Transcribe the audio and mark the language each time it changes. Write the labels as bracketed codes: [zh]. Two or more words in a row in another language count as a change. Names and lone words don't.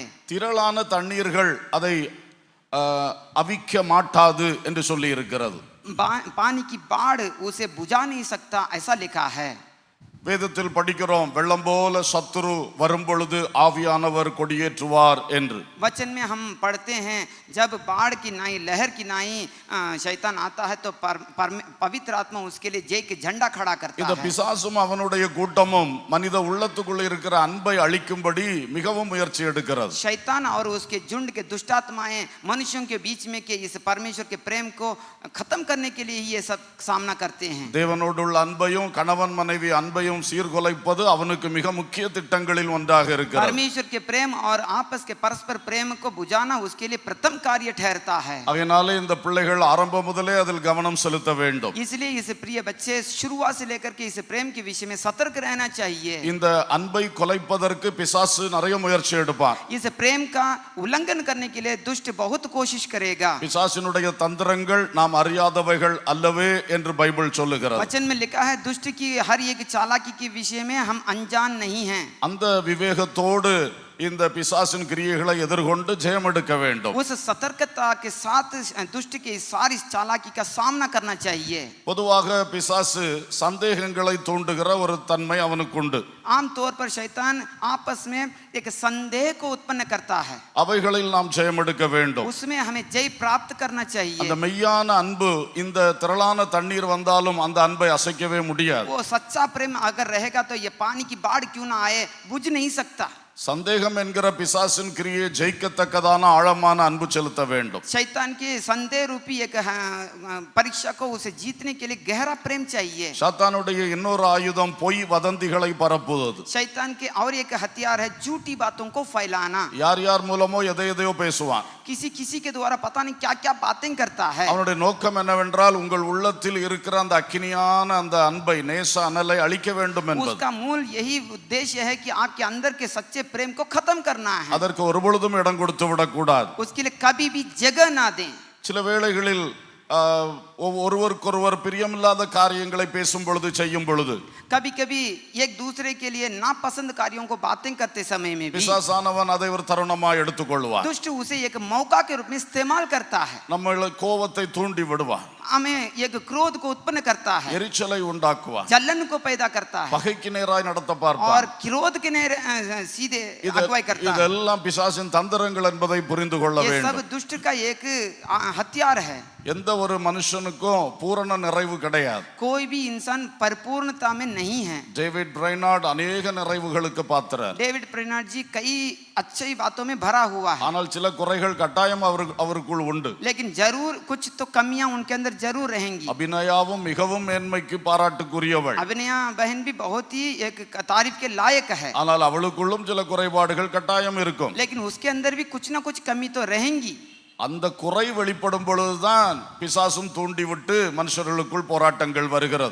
[ta] திரளான தண்ணீர்கள் அதை அவிக்க மாட்டாது என்று சொல்லி இருக்கிறது. [hi] पानी की बाढ़ उसे बुझा नहीं सकता, ऐसा लिखा है. [ta] வேதத்தில் படிக்கிறோம், வெள்ளம் போல சத்துரு வரும் பொழுது ஆவியானவர் கொடியேற்றுவார் என்று. [hi] वचन में हम पढ़ते हैं, जब बाढ़ की नाई, लहर की नाई शैतान आता है तो पवित्र आत्मा उसके लिए जय के झंडा खड़ा करता [ta] இந்த [hi] है. [ta] பிசாசும் அவனுடைய கூட்டமும் மனித உள்ளத்துக்குள்ள இருக்கிற அன்பை அழிக்கும்படி மிகவும் முயற்சி எடுக்கிறது. [hi] शैतान और उसके झुंड के दुष्टात्माएं मनुष्यों के बीच में के इस परमेश्वर के प्रेम को खत्म करने के लिए ही ये सब सामना करते हैं. [ta] தேவனோடு உள்ள அன்பையும் கணவன் மனைவி அன்பையும் சீர்குலைப்பது அவனுக்கு மிக முக்கிய திட்டங்களில் ஒன்றாக இருக்கிறது. [hi] परमेश्वर के प्रेम और आपस के परस्पर प्रेम को बुझाना उसके लिए प्रथम कार्य ठहरता है. [ta] அதனால இந்த பிள்ளைகள் ஆரம்பம் முதலே அதில் கவனம் செலுத்த வேண்டும். [hi] इसलिए इस प्रिय बच्चे शुरुआत से लेकर के इस प्रेम के विषय में सतर्क रहना चाहिए. [ta] இந்த அன்பை கொலைப்பதற்கு பிசாசு நிறைய முயற்சி எடுப்பான். [hi] इस प्रेम का उल्लंघन करने के लिए दुष्ट बहुत कोशिश करेगा. [ta] பிசாசினுடைய தந்திரங்கள் நாம் அறியாதவைகள் அல்லவே என்று பைபிள் சொல்லுகிறது. [hi] वचन में लिखा है, दुष्ट की हर एक चालाकी के विषय में हम अनजान नहीं हैं. [ta] அந்த விவேகத்தோடு இந்த பிசாசின் கிரியைகளை எதிர்கொண்டு ஜெயம் எடுக்க வேண்டும். [hi] उस सतर्कता के साथ दुष्ट की सारी चालाकी का सामना करना चाहिए. [ta] பொதுவாக பிசாசு சந்தேகங்களை தூண்டுகிற ஒரு தன்மை அவனுக்கு உண்டு. [hi] आमतौर पर शैतान आपस में एक संदेह को उत्पन्न करता है. [ta] அவைகளில் நாம் ஜெயம் எடுக்க வேண்டும். [hi] उसमें हमें जय प्राप्त करना चाहिए. [ta] அந்த மெய்யான அன்பு இந்த திரளான தண்ணீர் வந்தாலும் அந்த அன்பை அசைக்கவே முடியாது. [hi] वो सच्चा प्रेम अगर रहेगा तो ये पानी की बाढ़ क्यों ना आए, बुझ नहीं सकता. [ta] சந்தேகம் என்கிற பிசாசின் கிரியை ஜெயிக்கத்தக்கதான ஆழமான அன்பு செலுத்த வேண்டும். [hi] शैतान के संदेह रूपी एक परीक्षा को उसे जीतने के लिए गहरा प्रेम चाहिए. [ta] சாத்தானுடைய இன்னொரு ஆயுதம் பொய் வதந்திகளை பரப்புவது. [hi] शैतान के और एक हथियार है झूठी बातों को फैलाना. [ta] யார் யார் மூலமோ எதையோ பேசுவான். [hi] किसी किसी के द्वारा पता नहीं क्या क्या बातें करता है. [ta] அவனுடைய நோக்கம் என்னவென்றால் உங்கள் உள்ளத்தில் இருக்கிற அந்த அக்கினியான அந்த அன்பை, நேச அனலை அழிக்க வேண்டும் என்பது. [hi] उसका मूल यही उद्देश्य है कि आपके अंदर के सच्चे प्रेम को खत्म करना है, [ta] அதற்கு ஒருபொழுதும் இடம் கொடுத்து விடக்கூடாது. [hi] उसके लिए कभी भी जगह ना दें। [ta] சில வேளைகளில் ஒருவருக்கொருவர் பிரியமில்லாத காரியங்களை பேசும் பொழுது செய்யும் பொழுது [hi] कभी कभी एक दूसरे के लिए नापसंद कार्यों को बातें करते समय में भी [ta] பிசாசானவன் அதை ஒரு தருணமாய் எடுத்துக்கொள்வான். [hi] दुष्ट उसे एक मौका के रूप में इस्तेमाल करता है, [ta] நம்மள கோபத்தை தூண்டி விடுவான், [hi] हमें एक क्रोध को उत्पन्न करता है, [ta] எரிச்சலை உண்டாக்குவான், [hi] जलन को पैदा करता है [ta] பகைக்கு நேராய் நடத்த பார்ப்பான். [hi] और क्रोध के सीधे अगुवाई करता है। [ta] இதெல்லாம் பிசாசின் தந்திரங்கள் என்பதை புரிந்து கொள்ள [hi] ये सब [ta] வேண்டும். [hi] दुष्ट का एक हथियार है। [ta] எந்த ஒரு மனுஷனுக்கும் பூரண நிறைவு கிடையாது. [hi] कोई भी इंसान परिपूर्णता में नहीं है। [ta] டேவிட் பிரைனார்ட் அநேக நிறைவுகளுக்கு பாத்திரர். [hi] डेविड ब्रेनार्ड जी कई अच्छी बातों में भरा हुआ है, [ta] ஆனால் சில குறைகள் கட்டாயம் அவருக்குள் உண்டு. [hi] लेकिन जरूर कुछ तो कमियां उनके अंदर जरूर रहेंगी। [ta] அபிநயாவும் மிகவும் மேன்மைக்கு பாராட்டுக்குரியவள், [hi] अभिनया बहन भी बहुत ही एक तारीफ के लायक है, [ta] ஆனால் அவளுக்குள்ளும் சில குறைபாடுகள் கட்டாயம் இருக்கும். [hi] लेकिन उसके अंदर भी कुछ ना कुछ कमी तो रहेंगी। [ta] அந்த குறை வெளிப்படும் பொழுதுதான் பிசாசும் தூண்டிவிட்டு மனுஷர்களுக்குள் போராட்டங்கள் வருகிறது.